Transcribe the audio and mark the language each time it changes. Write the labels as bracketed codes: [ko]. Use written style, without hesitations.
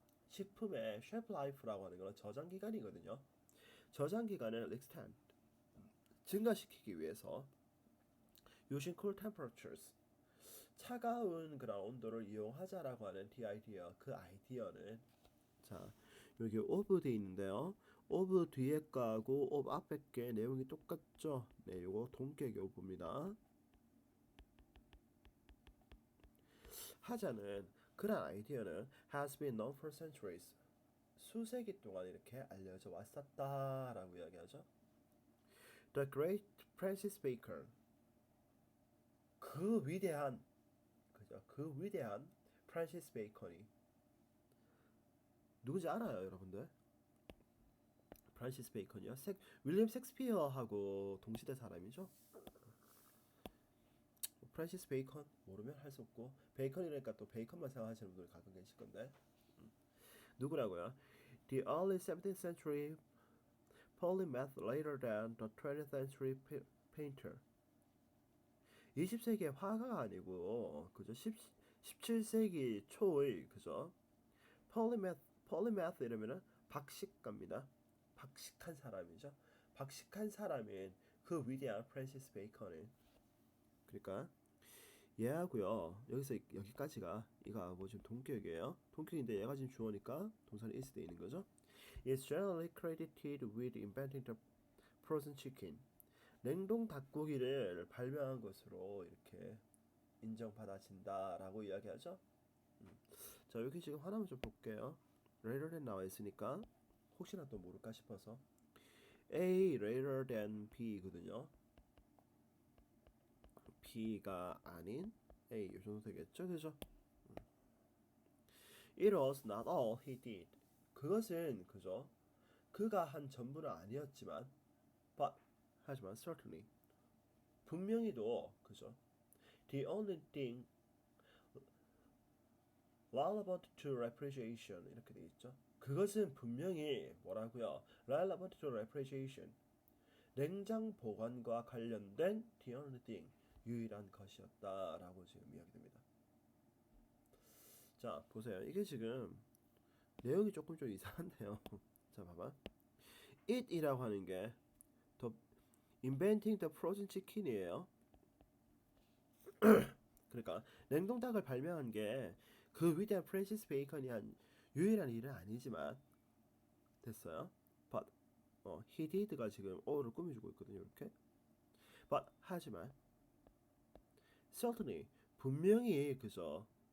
[ko] 식품의 shelf life라고 하는 건 저장 기간이거든요. 저장 기간을 extend, 증가시키기 위해서 [en] using cool temperatures, [ko] 차가운 그런 온도를 이용하자라고 하는 [en] the idea, [ko] 그 아이디어는, 자, 여기 of 돼 있는데요. of 뒤에 가고 of 앞에 게 내용이 똑같죠? 네, 요거 동격의 of입니다. 하자는 그런 아이디어는 [en] has been known for centuries. [ko] 수세기 동안 이렇게 알려져 왔었다라고 이야기하죠. [en] The great Francis Bacon. [ko] 그 위대한 그죠? 그 위대한 프란시스 베이컨이 누군지 알아요, 여러분들? 프란시스 베이컨이요? 윌리엄 셰익스피어하고 동시대 사람이죠. 프란시스 베이컨 모르면 할 수 없고 베이컨이니까 또 베이컨만 생각하시는 분들 가끔 계실 건데 누구라고요? [en] The early 17th century polymath later than the 20th century painter. [ko] 20세기의 화가가 아니고 그죠? 17세기 초의 그죠? polymath 이러면은 박식가입니다. 박식한 사람이죠. 박식한 사람인 그 위대한 프란시스 베이컨은 그러니까 얘하고요. 여기서 여기까지가 이거 뭐 지금 동격이에요. 동격인데 얘가 지금 주어니까 동사는 [en] is [ko] 돼 있는 거죠. [en] Is generally credited with inventing the frozen chicken. [ko] 냉동 닭고기를 발명한 것으로 이렇게 인정받아진다라고 이야기하죠. 자 여기 지금 하나만 좀 볼게요. later than 나와 있으니까 혹시나 또 모를까 싶어서 A later than B거든요. B가 아닌 A 이 정도 되겠죠, 그죠? [en] It was not all he did. [ko] 그것은 그죠? 그가 한 전부는 아니었지만, but 하지만 certainly 분명히도 그죠? [en] The only thing relevant to refrigeration [ko] 이렇게 돼 있죠. 그것은 분명히 뭐라고요? [en] relevant to refrigeration [ko] 냉장 보관과 관련된 [en] the only thing [ko] 유일한 것이었다라고 지금 이야기됩니다. 자 보세요. 이게 지금 내용이 조금 좀 이상한데요. 자 봐봐. it이라고 하는 게 the inventing the frozen chicken이에요. 그러니까 냉동닭을 발명한 게 그 위대한 프랜시스 베이컨이 한 유일한 일은 아니지만 됐어요. [en] But he did [ko] 가 지금 어를 꾸며주고 있거든요. 이렇게. But 하지만 certainly 분명히 그죠.